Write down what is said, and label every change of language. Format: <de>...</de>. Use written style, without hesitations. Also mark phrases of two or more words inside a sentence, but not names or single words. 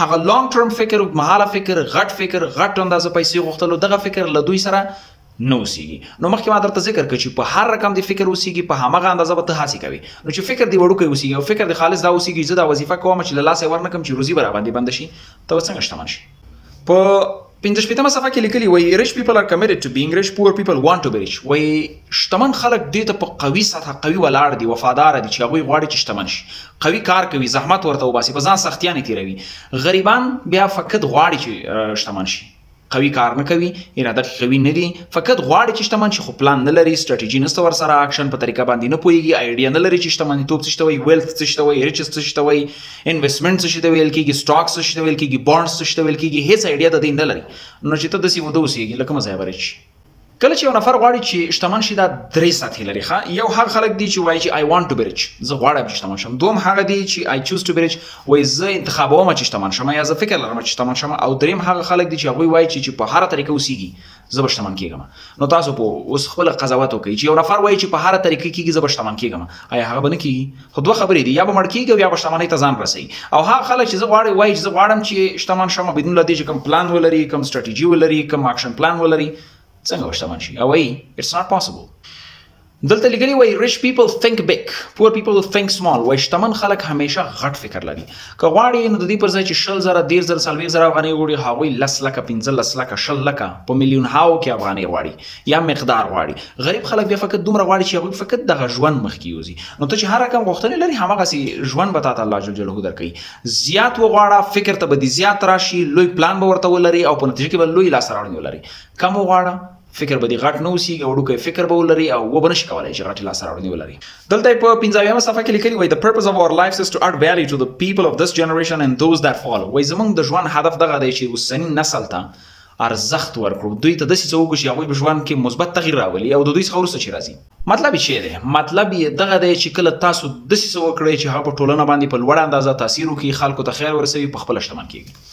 <ps>هغه</ps> <en>long term</en> <ps>فکر، اوږدمهاله فکر، غټ فکر، غټ اندازه پیسې غوښتلو، دغه فکر له دوی سره نه اوسېږي. نو مخکې ما درته ذکر کړ چې په هر رقم دې فکر اوسېږي په همغه اندازه به ته هڅې کوي. نو چې فکر دې وړوکی اوسېږي او فکر دې خالص دا اوسېږي زه دا وظیفه کوم چې له لاسه ورنه کړم چې روزي به راباندې بنده شي، ته به څنګه شتمن شي. په 55 صفحه کې لیکلي وایي</ps> <en>rich people are committed to being rich, poor people want to be rich.</en> <ps>وایي شتمن خلک دې ته په قوي سطحه قوي ولاړ دي، وفادار دي چې هغوی غواړي چې شتمن شي، قوي کار کوي، زحمت ورته وباسي، په ځان سختیانې تېروي. غریبان بیا فقط غواړي چې شتمن شي، قوي کار نه کوي، اراده قوي نه دي، فقط غواړي چې شتمن شي خو پلان نه لري، سټریټیجي نشته ورسره، اکشن په طریقه باندې نه پوهېږي، آیډیا نه لري چې شتمنیتوب څه شی ته وایي، ویلث څه شی ته وایي، ریچز څه شی ته وایي، انویسټمنټ څه شی ته ویل کېږي، سټاک څه شی ته ویل کېږي، بانډز څه شی ته ویل کېږي، هېڅ آیډیا د دې نه لري. نو چې ته داسې وده اوسېږي لکه مه ځایه به رچ. کله چې یو نفر غواړي چې شتمن شي دا درې سطحې لري. یو هغه خلک دي چې وایي چې</ps> <en>I want to be rich،</en> <ps>زه غواړم چې شتمن شم. دوم هغه دي چې</ps> <en>I choose to be rich،</en> <ps>وایي زه انتخابوم چې شتمن شم یا زه فکر لرم چې شتمن شم. او دریم هغه خلک دي چې هغوی وایي چې په هره طریقه اوسېږي زه به شتمن کېږم. نو تاسو په اوس خپله قضاوت وکړئ چې یو نفر وایي چې په هره طریقه کېږي زه به شتمن کېږم، آیا هغه به نه کېږي؟ خو دوه خبرې دي، یا به مړ کېږي او یا به شتمنۍ ته ځان رسوي. او هغه خلک چې وایي چې زه غواړم چې شتمن شم بدون له دې چې کوم پلان ولري، کوم سټریټیجي ولري، کوم</ps> <en>action plan</en> <ps>ولري، څنګه شتمن شي؟ او وایي</ps> <en>it's not possible.</en> <ps>دلته لیکلي وایي</ps> <en>rich people think big, poor people think small.</en> <ps>وایي شتمن خلک همیشه غټ فکر لري. که غواړي نو د دې پر ځای چې 100,000 10,000 40,000 افغانۍ غواړي هغوی 10 لکه 15 لکه 10 لکه په میلیونهاو کې افغانۍ غواړي یا مقدار غواړي. غریب خلک بیا فقط دومره غواړي چې هغوی فقط دغه ژوند مخکې یوځي. نو ته چې هر رقم غوښتنې لري هماغسې ژوند به تا ته الله جل جلاله درکوي. زیات وغواړه، فکر ته به دې زیات راشي، لوی پلان به ورته ولري او په نتیجه کې به لوی لاسته راوړنې ولري. کم وغواړه، فکر به دې غټ نه اوسېږي، وړوکی فکر به ولري او وبه نشي کولی چې غټې لاسته راوړنې ولري. دلته یې په 50 صفحه کې لیکلي وایي</ps> <en>the purpose of our lives is to add value to the people of this generation and those that follow.</en> <ps>وایي زموږ د ژوند هدف دغه دی چې اوسني نسل ته ارزښت ورکړو، دوی ته داسې څه وکړو چې هغوی په ژوند کې مثبت تغییر راولي او د دوی څخه وروسته چې راځي. مطلب یې څه دی؟ مطلب یې دغه دی چې کله تاسو داسې څه وکړئ چې هغه په ټولنه باندې په لوړه اندازه تاثیر وکړي، خلکو ته خیر ورسوي، په خپله شتمن کېږي.</ps>